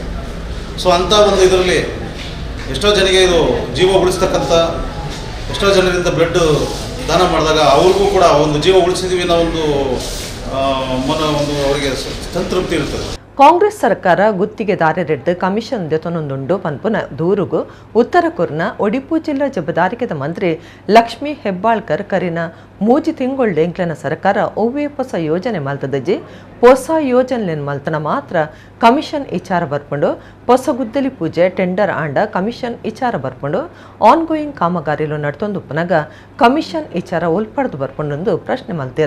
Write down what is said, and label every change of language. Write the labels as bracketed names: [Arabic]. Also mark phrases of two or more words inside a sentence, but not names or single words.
[Kannada] ಸೊ ಅಂಥ ಒಂದು ಇದರಲ್ಲಿ ಎಷ್ಟೋ ಜನರಿಗೆ ಇದು ಜೀವ ಉಳಿಸ್ತಕ್ಕಂಥ, ಎಷ್ಟೋ ಜನರಿಂದ ಬ್ಲಡ್ ದಾನ ಮಾಡಿದಾಗ ಅವ್ರಿಗೂ ಕೂಡ ಒಂದು ಜೀವ ಉಳಿಸಿದ್ವಿ ಅನ್ನೋ ಒಂದು ಅವರಿಗೆ ಸಂತೃಪ್ತಿ ಇರ್ತದೆ. [Tulu] ಕಾಂಗ್ರೆಸ್ ಸರ್ಕಾರ ಗುತ್ತಿಗೆದಾರರೆಡ್ಡು ಕಮಿಷನ್ ದೆತೊನೊಂದುಂಡು ಪನ್ಪುನ ದೂರುಗು ಉತ್ತರ ಕುರ್ನ ಒಡಿಪು ಜಿಲ್ಲಾ ಜವಾಬ್ದಾರಿಕೆದ ಮಂತ್ರಿ ಲಕ್ಷ್ಮೀ ಹೆಬ್ಬಾಳ್ಕರ್ ಕರಿನ 3 ತಿಂಗೊಳ್ಳು ಎಂಕ್ಲೆನ ಸರ್ಕಾರ ಒವ್ವೇ ಹೊಸ ಯೋಜನೆ ಮಲ್ತದಜ್ಜಿ ಹೊಸ ಯೋಜನೆಯನ್ನು ಮಲ್ತನ ಮಾತ್ರ ಕಮಿಷನ್ ವಿಚಾರ ಬರ್ಪುಂಡು ಹೊಸ ಗುದ್ದಲಿ ಪೂಜೆ ಟೆಂಡರ್ ಆಂಡ ಕಮಿಷನ್ ವಿಚಾರ ಬರ್ಪುಂಡು ಆನ್ಗೋಯಿಂಗ್ ಕಾಮಗಾರಿಲು ನಡ್ತೊಂದು ಪುನಗ ಕಮಿಷನ್ ವಿಚಾರ ಒಲ್ಪಡ್ದು ಬರ್ಪುಂಡು ಪ್ರಶ್ನೆ ಮಲ್ತೀರ.